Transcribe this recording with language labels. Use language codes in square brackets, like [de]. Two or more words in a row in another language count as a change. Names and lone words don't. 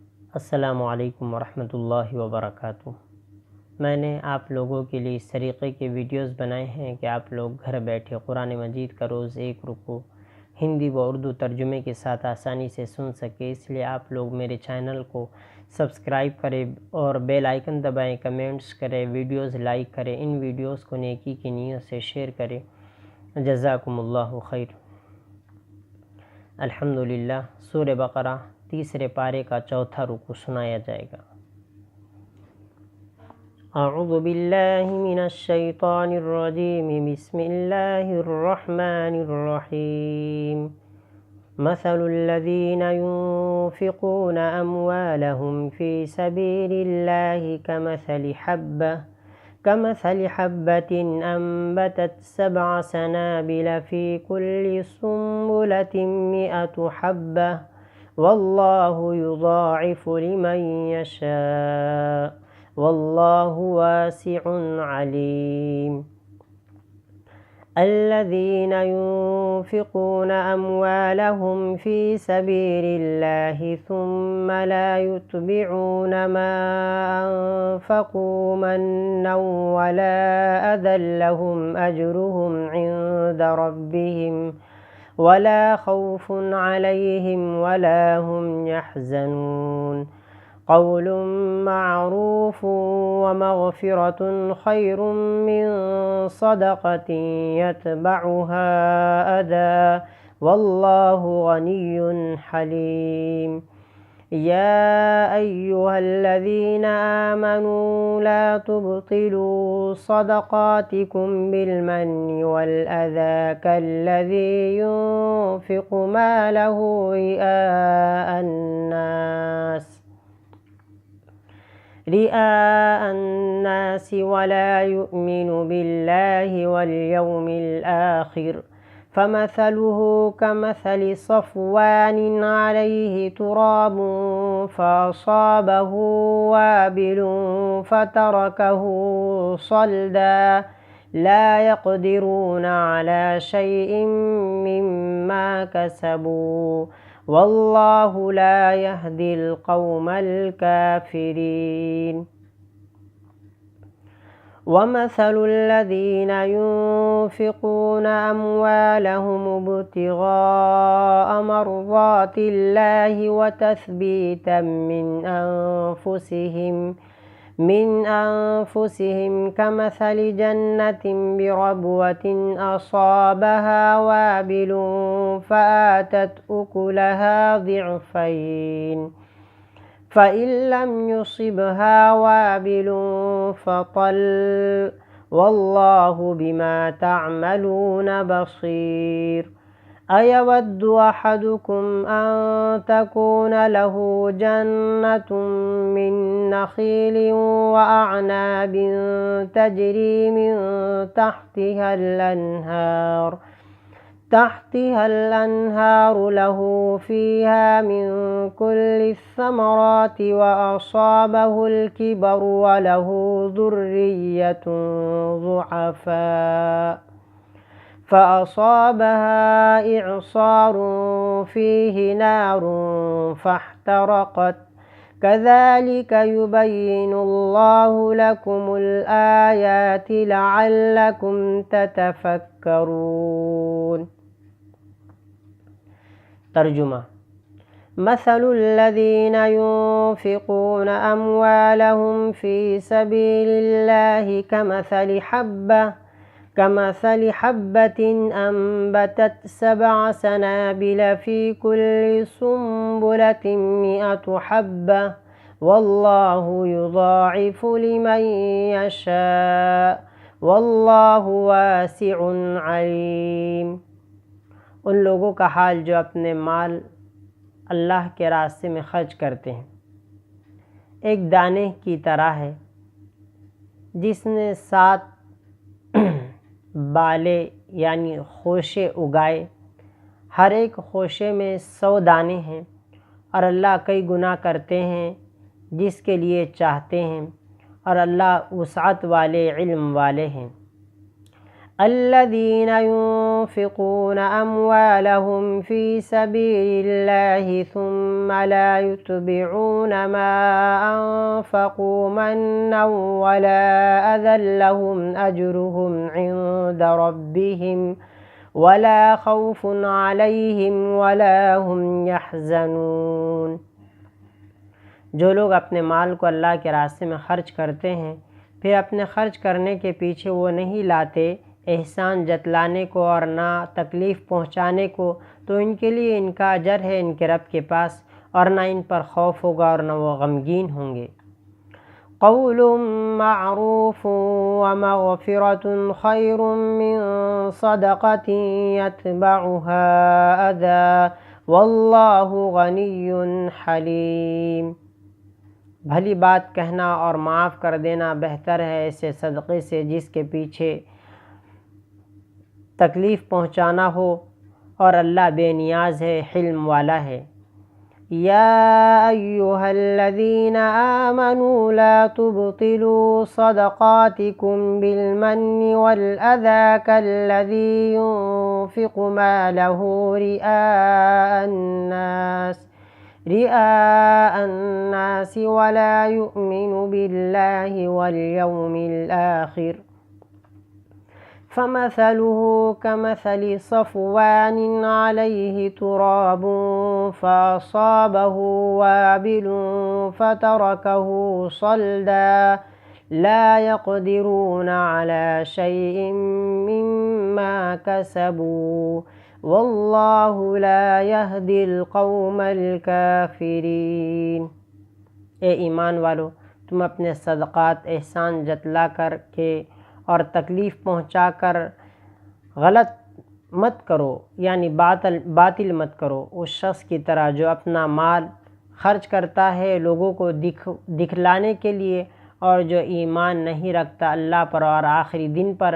[ar] السلام عليكم ورحمة الله وبركاته. [hi] मैंने आप लोगों के लिए इस तरीक़े के वीडियोस बनाए हैं कि आप लोग घर बैठे कुरान मजीद का रोज़ एक रुकू हिंदी व उर्दू तर्जुमे के साथ आसानी से सुन सके। इसलिए आप लोग मेरे चैनल को सब्सक्राइब करें और [en] bell icon [hi] दबाएं, कमेंट्स करें, वीडियोस लाइक करें, इन वीडियोस को नेकी की नीयत से शेयर करें। [ar] جزاكم الله خير. الحمد لله. [hi] सूरह बकरा तीसरे पारे का चौथा रुकू सुनाया जाएगा। [ar] أعوذ بالله من الشيطان الرجيم، بسم الله الرحمن الرحيم. مثل الذين ينفقون أموالهم في سبيل الله كمثل حبة أنبتت سبع سنابل في كل سنبلة مائة حبة والله يضاعف لمن يشاء والله واسع عليم. الذين ينفقون أموالهم في سبيل الله ثم لا يتبعون ما أنفقوا منا ولا أذى لهم أجرهم عند ربهم ولا خوف عليهم ولا هم يحزنون. قول معروف ومغفرة خير من صدقة يتبعها أذى والله غني حليم. يا أيها الذين آمنوا لا تبطلوا صدقاتكم بالمن والأذى كالذي ينفق ماله رئاء الناس ولا يؤمن بالله واليوم الآخر فمثله كمثل صفوان عليه تراب فأصابه وابل فتركه صلدا لا يقدرون على شيء مما كسبوا والله لا يهدي القوم الكافرين. ومثل الذين ينفقون أموالهم ابتغاء مرضات الله وتثبيتا من أنفسهم كمثل جنة بربوة أصابها وابل فآتت أكلها ضعفين فإن لم يصبها وابل فطل والله بما تعملون بصير. أيود أحدكم أن تكون له جنة من نخيل وأعناب تجري من تحتها الأنهار له فيها من كل الثمرات وأصابه الكبر وله ذرية ضعفاء فأصابها إعصار فيه نار فاحترقت كذلك يبين الله لكم الآيات لعلكم تتفكرون. तर्जुमा। مثل الذين ينفقون أموالهم في سبيل الله كمثل حبة أنبتت سبع سنابل في كل سنبلة مائة حبة والله يضاعف لمن يشاء والله واسع عليم. [hi] उन लोगों का हाल जो अपने माल अल्लाह के रास्ते में खर्च करते हैं, एक दाने की तरह है जिसने 7 बाले यानी खोशे उगाए, हर एक खोशे में 100 दाने हैं और अल्लाह कई गुनाह करते हैं जिसके लिए चाहते हैं और अल्लाह वुसअत वाले, इल्म वाले हैं। [ar] الذين ينفقون أموالهم في سبيل الله ثم لا يتبعون ما أنفقوا منا ولا أذى لهم أجرهم عند ربهم ولا خوف عليهم ولا هم يحزنون. [hi] जो लोग अपने माल को अल्लाह के रास्ते में ख़र्च करते हैं, फिर अपने ख़र्च करने के पीछे वो नहीं लाते एहसान जतलाने को और ना तकलीफ़ पहुँचाने को, तो इनके लिए इनका अजर है इनके रब के पास, और ना इन पर खौफ होगा और ना वो गमगीन होंगे। [ar] قول معروف ومغفرة خير من صدقة يتبعها أذى والله غني حليم. [hi] भली बात कहना और माफ़ कर देना बेहतर है ऐसे सदक़े से जिसके पीछे तकलीफ़ पहुँचाना हो, और अल्लाह बेनियाज़ है, हिल्म वाला है। [ar] يا أيها الذين آمنوا لا تبطلوا صدقاتكم بالمن والأذى كالذي ينفق ماله رئاء الناس ولا يؤمن بالله واليوم الآخر فمثله كمثل صفوان عليه تراب فأصابه وابل فتركه صلدا لا يقدرون على شيء مما كسبوا والله لا يهدي القوم الكافرين. [hi] ए ईमान वालो, तुम अपने सदक़ात एहसान जतला कर के और तकलीफ़ पहुँचा कर गलत मत करो, यानी बातिल मत करो उस शख्स की तरह जो अपना माल खर्च करता है लोगों को दिखलाने के लिए, और जो ईमान नहीं रखता अल्लाह पर और आखिरी दिन पर।